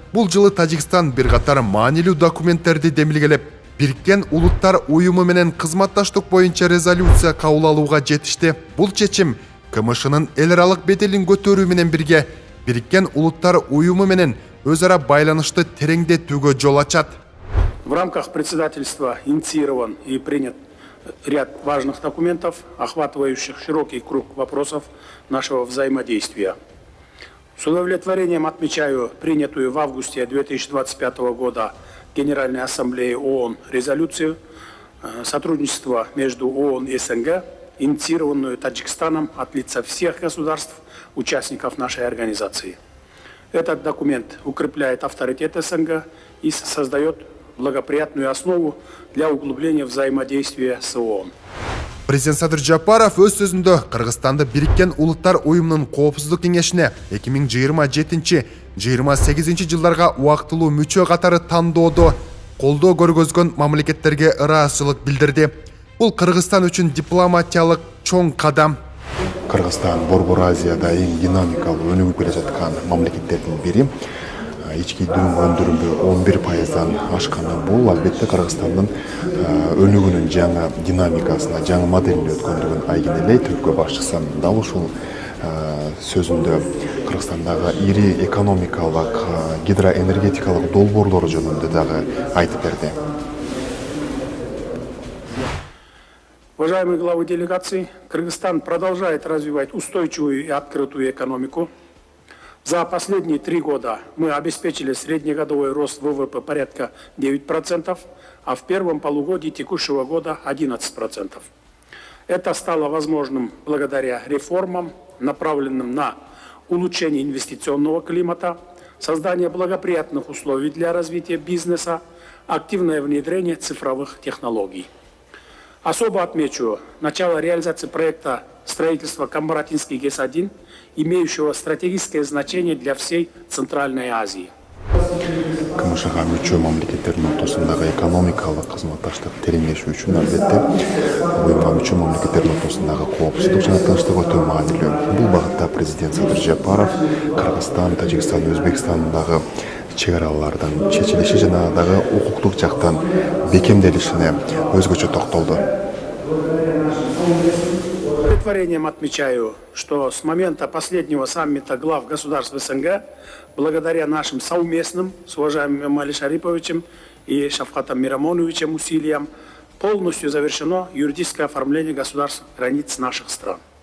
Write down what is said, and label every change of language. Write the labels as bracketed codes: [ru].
[ky] Бул жылы Тажикстан бир катар маанилүү документтерди демилгелеп, Бириккен Улуттар уюму менен кызматташтык боюнча резолюция кабыл алууга жетишти. Бул чечим КМШнын эл аралык беделин көтөрүү менен бирге Бириккен Улуттар уюму менен өз ара байланышты тереңдетүүгө жол ачат. [ru] В рамках председательства инициирован и принят ряд важных документов, охватывающих широкий круг вопросов нашего взаимодействия. С удовлетворением отмечаю принятую в августе 2025 года Генеральной Ассамблеей ООН резолюцию сотрудничества между ООН и СНГ, инициированную Таджикстаном от лица всех государств, участников нашей организации. Этот документ укрепляет авторитет СНГ и создает благоприятную основу для углубления взаимодействия с ООН. [ky] Президент Садыр Жапаров өз сөзүндө Кыргызстанды Бириккен Улуттар уюмунун коопсуздук кеңешине 2027-28 жылдарга убактылуу мүчө катары тандоодо колдоо көргөзгөн мамлекеттерге ыраазычылык билдирди. Бул Кыргызстан үчүн дипломатиялык чоң кадам. Кыргызстан Борбор Азияда эң динамикалуу өнүгүп келе жаткан мамлекеттердин бири. Ички дүйнө өндүрүмү 11%дан ашканы бул албетте Кыргызстандын өнүгүүнүн жаңы динамикасына, жаңы моделине өткөндүгүн айгинелейт. Өлкө башчысы дал ушул сөзүндө Кыргызстандагы ири экономикалык, гидроэнергетикалык долбоорлор жөнүндө дагы айтып берди. [ru] Уважаемые главы делегаций, Кыргызстан продолжает развивать устойчивую и открытую экономику. За последние 3 года мы обеспечили среднегодовой рост ВВП порядка 9%, а в первом полугодии текущего года 11%. Это стало возможным благодаря реформам, направленным на улучшение инвестиционного климата, создание благоприятных условий для развития бизнеса, активное внедрение цифровых технологий. Особо отмечу начало реализации проекта строительства Камбаратинский ГЭС-1, имеющего стратегическое значение для всей Центральной Азии. [ky] КМШга мүчө мамлекеттердин ортосундагы экономикалык кызматташтык тереңдешүү үчүн албетте уюмга мүчө мамлекеттердин ортосундагы коопсуздук жана тынчтык өтө маанилүү. Бул багытта президент Садыр Жапаров Кыргызстан, Тажикстан, Өзбекстандагы чек аралардын чечилиши жана дагы укуктук жактан бекемделишине өзгөчө токтолду. [ru] С удовлетворением отмечаю, что с момента последнего саммита глав государств СНГ, благодаря нашим совместным с уважаемым Эмомали Шариповичем и Шавкатом Мирамоновичем усилиям, полностью завершено юридическое оформление государственных границ наших стран.